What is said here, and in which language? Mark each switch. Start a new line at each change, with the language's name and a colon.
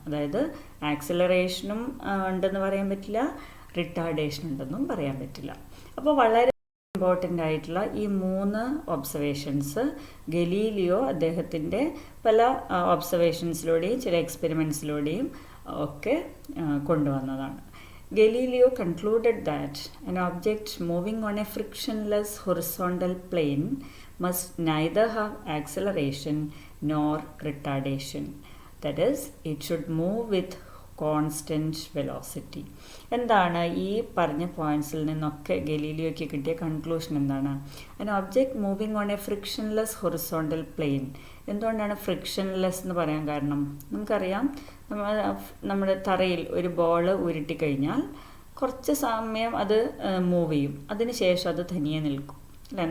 Malayalam: അതായത് ആക്സിലറേഷനും ഉണ്ടെന്ന് പറയാൻ പറ്റില്ല, റിട്ടാർഡേഷൻ ഉണ്ടെന്നും പറയാൻ പറ്റില്ല. അപ്പോൾ വളരെ ഇമ്പോർട്ടൻ്റ് ആയിട്ടുള്ള ഈ 3 ഒബ്സർവേഷൻസ് ഗലീലിയോ അദ്ദേഹത്തിൻ്റെ പല ഒബ്സർവേഷൻസിലൂടെയും ചില എക്സ്പെരിമെൻറ്റ്സിലൂടെയും ഒക്കെ കൊണ്ടുവന്നതാണ്.
English: Galileo concluded that an object moving on a frictionless horizontal plane must neither have acceleration nor retardation. That is, it should move with constant velocity.
Malayalam: എന്താണ് ഈ പറഞ്ഞ പോയിന്റ്സിൽ നിന്നൊക്കെ ഗലീലിയോയ്ക്ക് കിട്ടിയ കൺക്ലൂഷൻ എന്താണ്?
English: an object moving on a frictionless horizontal plane.
Malayalam: എന്തുകൊണ്ടാണ് frictionless എന്ന് പറയാൻ കാരണം? നമുക്കറിയാം, നമ്മുടെ തറയിൽ ഒരു ബോൾ ഉരുട്ടിക്കഴിഞ്ഞാൽ കുറച്ച് സമയം അത് മൂവ് ചെയ്യും, അതിന് ശേഷം അത് തനിയെ നിൽക്കും അല്ലേ?